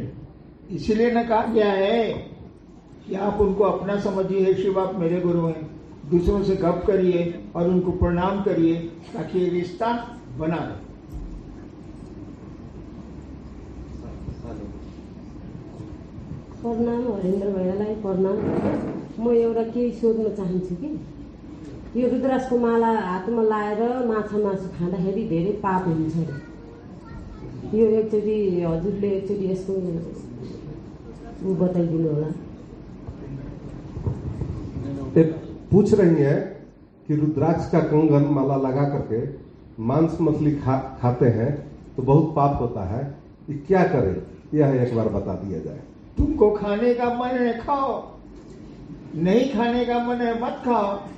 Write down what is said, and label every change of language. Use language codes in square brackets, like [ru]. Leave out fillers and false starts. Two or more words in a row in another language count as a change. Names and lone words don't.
[hi] इसलिए न कहा गया है कि आप उनको अपना समझिए, शिव आप मेरे गुरु हैं। दूसरों से गप करिए और उनको प्रणाम करिए ताकि ये रिश्ता बना रहे। [ne] प्रणाम हरेन्द्र भैयालाई प्रणाम। म एउटा केही सोध्न चाहन्छु कि यो रुद्राक्षको माला हातमा लाएर माछा मासु खाँदाखेरि धेरै पाप हुन्छ अरे। यो एकचोटि हजुरले एकचोटि यसको बताइदिनु होला। [hi] पूछ रही है कि रुद्राक्ष का कंगन माला लगा करके मांस मछली खाते हैं तो बहुत पाप होता है, ये क्या करें, यह एक बार बता दिया जाए। तुमको खाने का मन है खाओ, नहीं खाने का मन है मत खाओ।